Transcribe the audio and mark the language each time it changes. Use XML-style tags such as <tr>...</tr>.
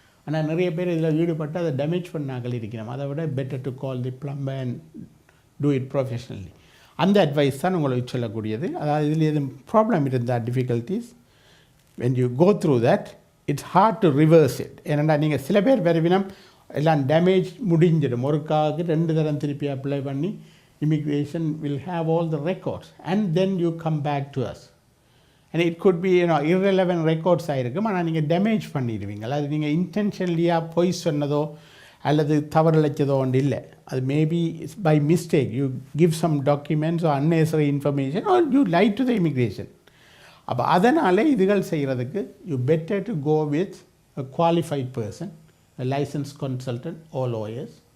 <ta>ஆனால் நிறைய பேர் இதில் ஈடுபட்டு அதை டேமேஜ் பண்ணாக்கள் இருக்கணும். அதை விட</ta> <en>Better to call the plumber and do it professionally.</en> <ta>அந்த அட்வைஸ் தான் உங்களுக்கு சொல்லக்கூடியது. அதாவது இதில் எதுவும் ப்ராப்ளம் இருந்தால்,</ta> <en>Difficulties, when you go through that, it's hard to reverse it.</en> <ta>ஏன்னா நீங்கள் சில பேர் வருவினம் எல்லாம் டேமேஜ் முடிஞ்சிடும், ஒருக்காக 2 தரம் திருப்பி அப்ளை பண்ணி</ta> <en>immigration will have all the records and then you come back to us and it could be irrelevant records</en> <ta>ஆகிருக்கும். ஆனால் நீங்கள் டேமேஜ் பண்ணிடுவீங்க. அது நீங்கள் இன்டென்ஷனலியாக பொய் சொன்னதோ அல்லது தவறிழைச்சதோ ஒன்று இல்லை. அது</ta> <en>Maybe by mistake you give some documents or unnecessary information or you lie to the immigration.</en> <ta>அப்போ அதனால் இதுகள் செய்கிறதுக்கு</ta> <en>You better to go with a qualified person, a licensed consultant or lawyers.</en>